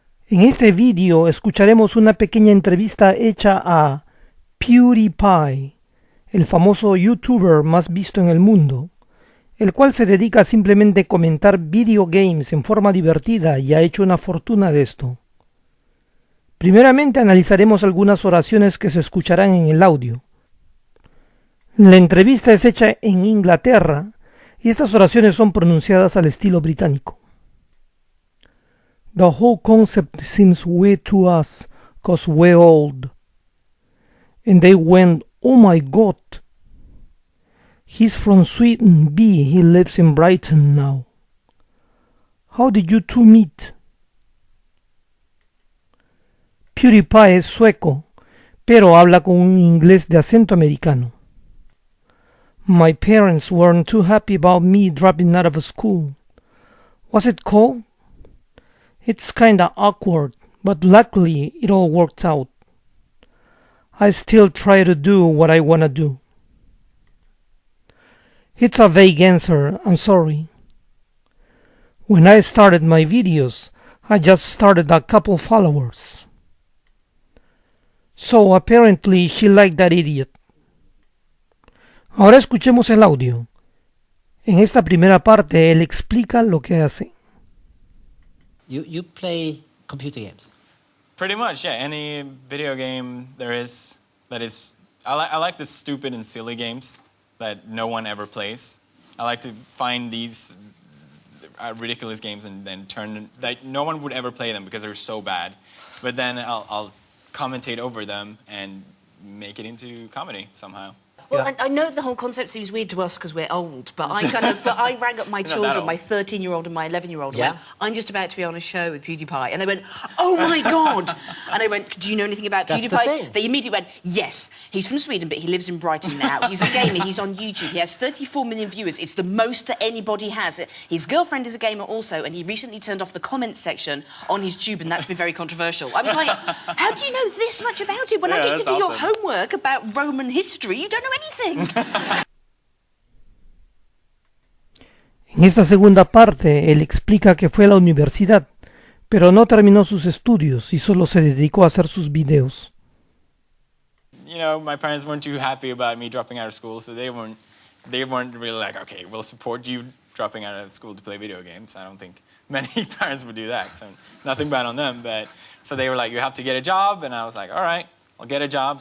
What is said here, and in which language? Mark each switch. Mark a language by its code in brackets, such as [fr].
[es] En este vídeo escucharemos una pequeña entrevista hecha a PewDiePie, el famoso youtuber más visto en el mundo, el cual se dedica a simplemente comentar videogames en forma divertida y ha hecho una fortuna de esto. Primeramente analizaremos algunas oraciones que se escucharán en el audio. La entrevista es hecha en Inglaterra y estas oraciones son pronunciadas al estilo británico. [en] The whole concept seems weird to us, 'cause we're old. And they went, oh my god. He's from Sweden, B. He lives in Brighton now. How did you two meet? [es] PewDiePie es sueco, pero habla con un inglés de acento americano. [en] My parents weren't too happy about me dropping out of school. What's it called? It's kinda awkward, but luckily it all worked out. I still try to do what I wanna do. It's a vague answer, I'm sorry. When I started my videos, I just started a couple followers. So apparently she liked that idiot. [es] Ahora escuchemos el audio. En esta primera parte él explica lo que hace. [en] You play computer games? Pretty much, yeah. Any video game there is that is... I like the stupid and silly games that no one ever plays. I like to find these ridiculous games and then that no one would ever play them because they're so bad. But then I'll commentate over them and make it into comedy somehow. Well, yeah. I know the whole concept seems weird to us because we're old, but I rang up my children, my 13-year-old and my 11-year-old, and went, I'm just about to be on a show with PewDiePie. And they went, oh my God! And I went, do you know anything about PewDiePie? They immediately went, yes, he's from Sweden, but he lives in Brighton now. He's a gamer, he's on YouTube, he has 34 million viewers. It's the most that anybody has. His girlfriend is a gamer also, and he recently turned off the comments section on his tube, and that's been very controversial. I was like, how do you know this much about it? When I get to do your homework about Roman history, you don't know anything. [es] En esta segunda parte, él explica que fue a la universidad, pero no terminó sus estudios y solo se dedicó a hacer sus videos. [en] You know, my parents weren't too happy about me dropping out of school, so they weren't really like, okay, we'll support you dropping out of school to play video games. I don't think many parents would do that, so nothing bad on them. But so they were like, you have to get a job, and I was like, all right, I'll get a job.